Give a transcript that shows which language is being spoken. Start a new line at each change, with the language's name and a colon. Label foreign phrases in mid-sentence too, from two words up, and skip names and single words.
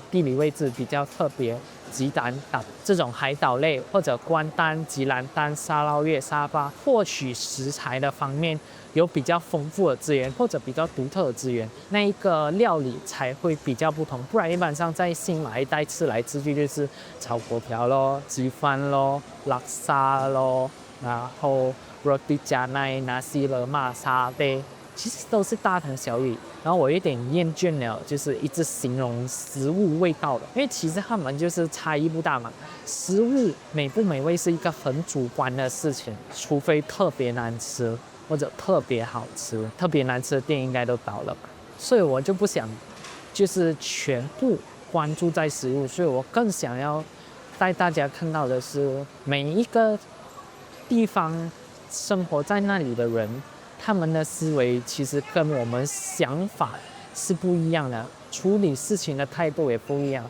Chinese: 地理位置比較特別，吉蘭島這種海島類，或者關丹、吉蘭丹、沙撈越、沙巴，獲取食材的方面有比較豐富的資源，或者比較獨特的資源，那一個料理才會比較不同。不然一般上在新馬一帶吃來吃去就是炒粿條咯、雞飯咯、拉沙咯，然後
Malay: roti canai、 nasi lemak、
Chinese: 沙爹，其實都是大同小異。然後我有點厭倦了，就是一直形容食物味道的，因為其實他們就是差異不大嘛。食物美不美味是一個很主觀的事情，除非特別難吃或者特別好吃，特別難吃的店應該都倒了吧。所以我就不想就是全部關注在食物，所以我更想要帶大家看到的是每一個地方生活在那裡的人，他們的思維其實跟我們想法是不一樣的，處理事情的態度也不一樣。